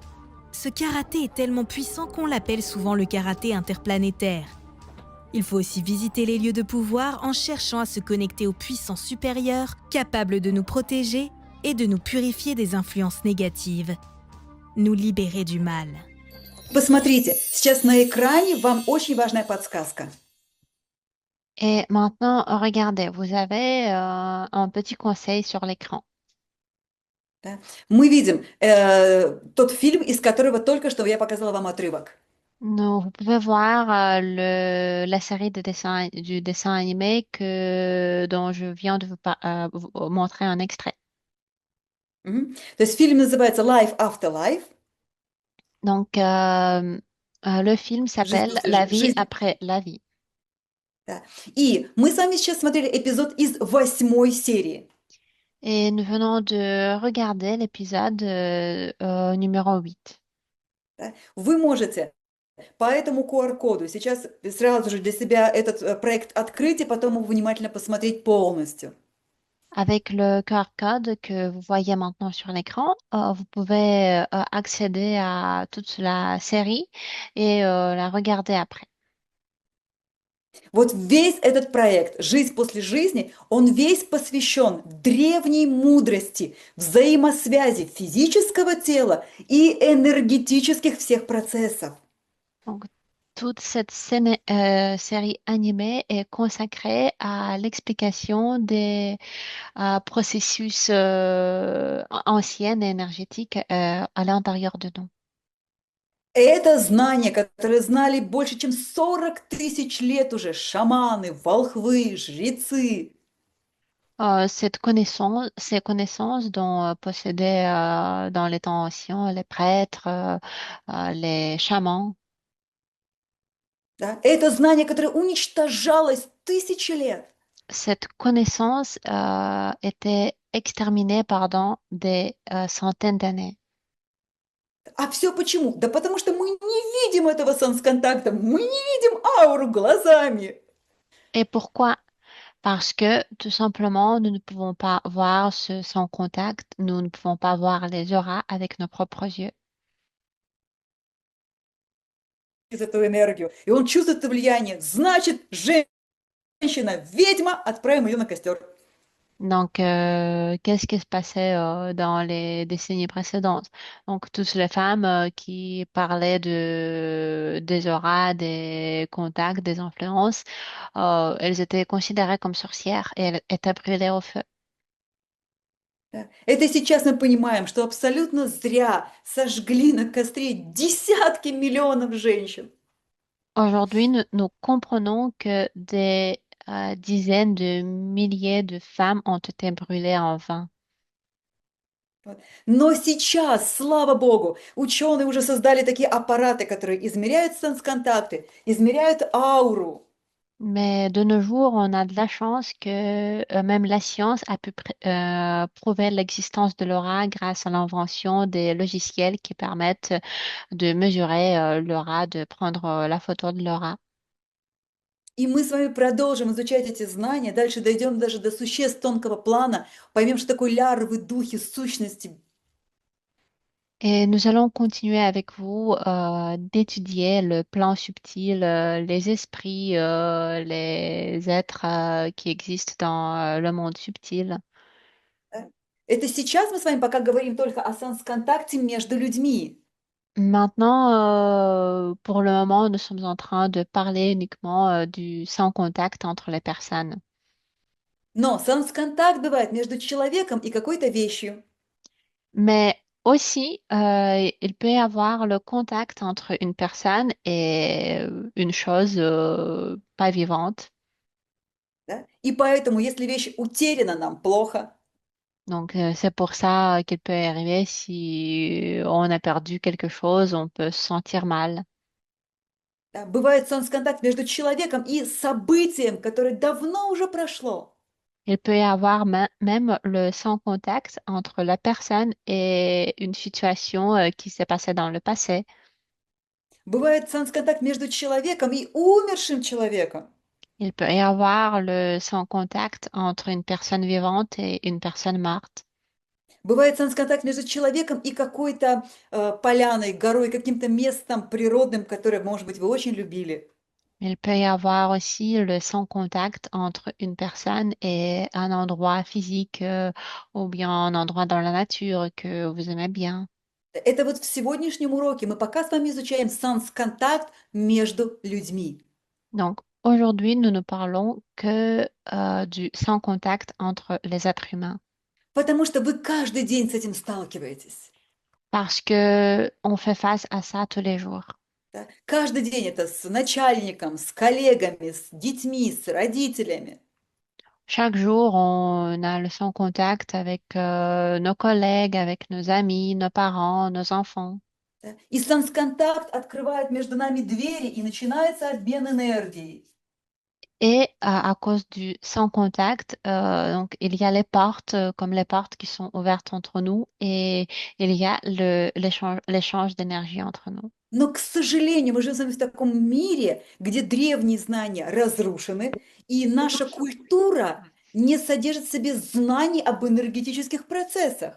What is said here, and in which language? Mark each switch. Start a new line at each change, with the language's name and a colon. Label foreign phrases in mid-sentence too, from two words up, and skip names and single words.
French: Ce karaté est tellement puissant qu'on l'appelle souvent le karaté interplanétaire. Il faut aussi visiter les lieux de pouvoir en cherchant à se connecter aux puissances supérieures, capables de nous protéger et de nous purifier des influences négatives, nous libérer du mal.
Russian: Посмотрите, сейчас на экране вам очень важная подсказка.
French: Et maintenant, regardez, vous avez un petit conseil sur l'écran.
Russian: Да. Мы видим тот фильм, из которого только что я показала вам отрывок.
French: Non, vous pouvez voir la série du dessin animé dont je viens de vous montrer un extrait.
Russian: Мгм. То есть фильм называется Life After Life,
French: Donc, le film
Russian: жизнь
French: s'appelle
Russian: после
French: La vie
Russian: жизни.
French: après la vie.
Russian: Да. И мы с вами сейчас смотрели эпизод из 8 серии.
French: Et nous venons de regarder l'épisode numéro 8.
Russian: Да. Вы можете по этому QR-коду сейчас сразу же для себя этот проект открыть и потом его внимательно посмотреть полностью.
French: Avec le QR code que vous voyez maintenant sur l'écran, vous pouvez accéder à toute la série et la regarder après.
Russian: Вот весь этот проект «Жизнь после жизни», он весь посвящен древней мудрости, взаимосвязи физического тела и энергетических всех процессов.
French: Donc, toute cette série animée est consacrée à l'explication des processus anciens et énergétiques à l'intérieur de nous.
Russian: Это знания, которые знали больше, чем 40 тысяч лет уже шаманы, волхвы, жрецы.
French: Ces connaissances dont possédaient dans les temps anciens les prêtres, les chamans,
Russian: Да? Это знание, которое уничтожалось тысячи лет.
French: cette connaissance était exterminée pendant des centaines d'années.
Russian: А все почему? Да потому что мы не видим этого санс-контакта, мы не видим ауру глазами.
French: Et pourquoi? Parce que tout simplement, nous ne pouvons pas voir ce sans contact, nous ne pouvons pas voir les auras avec nos propres yeux.
Russian: Из эту энергию. И он чувствует это влияние. Значит, женщина, ведьма, отправим ее на костер.
French: Donc, qu'est-ce qui se passait dans les décennies précédentes? Donc, toutes les femmes qui parlaient des auras, des contacts, des influences, elles étaient considérées comme sorcières et elles étaient brûlées au feu.
Russian: Да. Это сейчас мы понимаем, что абсолютно зря сожгли на костре десятки миллионов женщин.
French: Aujourd'hui, nous comprenons que des dizaines de milliers de femmes ont été brûlées en vain.
Russian: Вот. Но сейчас, слава богу, ученые уже создали такие аппараты, которые измеряют контакты, измеряют ауру.
French: Mais de nos jours, on a de la chance que même la science a pu prouver l'existence de l'aura grâce à l'invention des logiciels qui permettent de mesurer l'aura, de prendre la photo de l'aura.
Russian: И мы с вами продолжим изучать эти знания, дальше дойдем даже до существ тонкого плана, поймем, что такое лярвы, духи, сущности.
French: Et nous allons continuer avec vous d'étudier le plan subtil, les esprits, les êtres qui existent dans le monde subtil.
Russian: Да. Это сейчас мы с вами пока говорим только о контакте между людьми.
French: Maintenant, pour le moment, nous sommes en train de parler uniquement du sans contact entre les personnes.
Russian: Но контакт бывает между человеком и какой-то вещью.
French: Mais aussi, il peut y avoir le contact entre une personne et une chose pas vivante.
Russian: Да? И поэтому, если вещь утеряна, нам плохо.
French: Donc, c'est pour ça qu'il peut y arriver si on a perdu quelque chose, on peut se sentir mal.
Russian: Да? Бывает контакт между человеком и событием, которое давно уже прошло.
French: Il peut y avoir même le sans contact entre la personne et une situation qui s'est passée dans le passé.
Russian: Бывает контакт между человеком и умершим человеком.
French: Il peut y avoir le sans contact entre une personne vivante et une personne morte.
Russian: Бывает контакт между человеком и какой-то поляной, горой, каким-то местом природным, которое, может быть, вы очень любили.
French: Il peut y avoir aussi le sans contact entre une personne et un endroit physique ou bien un endroit dans la nature que vous aimez bien.
Russian: Это вот в сегодняшнем уроке мы пока с вами изучаем контакт между людьми.
French: Donc, aujourd'hui, nous ne parlons que du sans contact entre les êtres humains
Russian: Потому что вы каждый день с этим сталкиваетесь.
French: parce que on fait face à ça tous les jours.
Russian: Да. Каждый день это с начальником, с коллегами, с детьми, с родителями.
French: Chaque jour, on a le sans contact avec nos collègues, avec nos amis, nos parents, nos enfants.
Russian: Да. И сансконтакт открывает между нами двери, и начинается обмен энергией.
French: Et à cause du sans contact, donc il y a les portes, comme les portes qui sont ouvertes entre nous, et il y a l'échange d'énergie entre nous.
Russian: Но, к сожалению, мы живем с вами в таком мире, где древние знания разрушены, и наша культура не содержит в себе знаний об энергетических процессах.